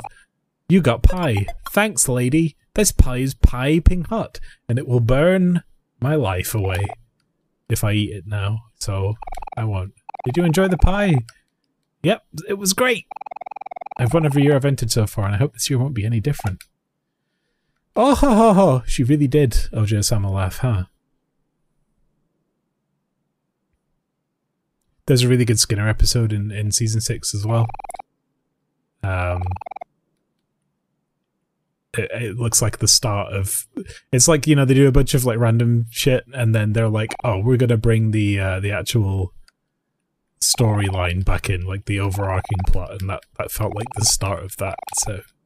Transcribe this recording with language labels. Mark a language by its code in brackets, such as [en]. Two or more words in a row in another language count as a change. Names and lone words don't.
[en] You got pie. Thanks, lady. This pie is piping hot, and it will burn my life away if I eat it now, so I won't. Did you enjoy the pie? Yep, it was great. I've won every year I've entered so far, and I hope this year won't be any different. Oh, ho, ho, ho. She really did, Ojo-sama laugh, huh? There's a really good Skinner episode in Season 6 as well. It looks like the start of... It's like, you know, they do a bunch of like random shit, and then they're like, oh, we're gonna bring the actual storyline back in, like the overarching plot, and that felt like the start of that, so...